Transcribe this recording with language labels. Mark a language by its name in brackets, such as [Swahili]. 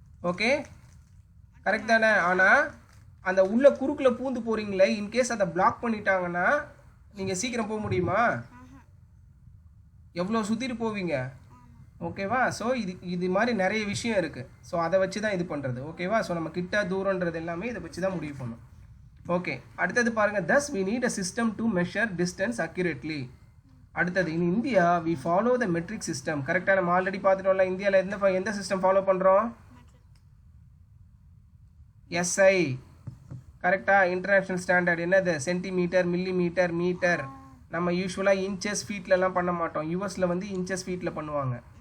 [Tamil] Okay, correct தானே? ஆனால் அந்த உள்ள குறுக்கில் பூந்து போகிறீங்களே, இன்கேஸ் அதை பிளாக் பண்ணிட்டாங்கன்னா நீங்கள் சீக்கிரம் போக முடியுமா? எவ்வளோ சுற்றிட்டு போவீங்க. ஓகேவா? ஸோ இது மாதிரி நிறைய விஷயம் இருக்குது. ஸோ அதை வச்சு தான் இது பண்ணுறது. ஓகேவா? ஸோ நம்ம கிட்ட தூரன்றது எல்லாமே இதை வச்சு தான் முடிவு பண்ணணும். ஓகே, அடுத்தது பாருங்கள். [English] thus we need a system to measure distance accurately. [Tamil] அடுத்தது, [English] In India we follow the metric system. [Tamil] கரெக்டாக? நம்ம ஆல்ரெடி பார்த்துட்டோம்ல, இந்தியாவில் எந்த சிஸ்டம் ஃபாலோ பண்ணுறோம்? SI. கரெக்டா? இன்டர்நேஷ்னல் ஸ்டாண்டர்ட் என்னது? [English] Centimetre, millimetre, metre. [Tamil] நம்ம யூஸ்வலாக இன்ச்சஸ் ஃபீட்லலாம் பண்ண மாட்டோம். யூஎஸில் வந்து இன்ச்சஸ் ஃபீட்டில் பண்ணுவாங்க.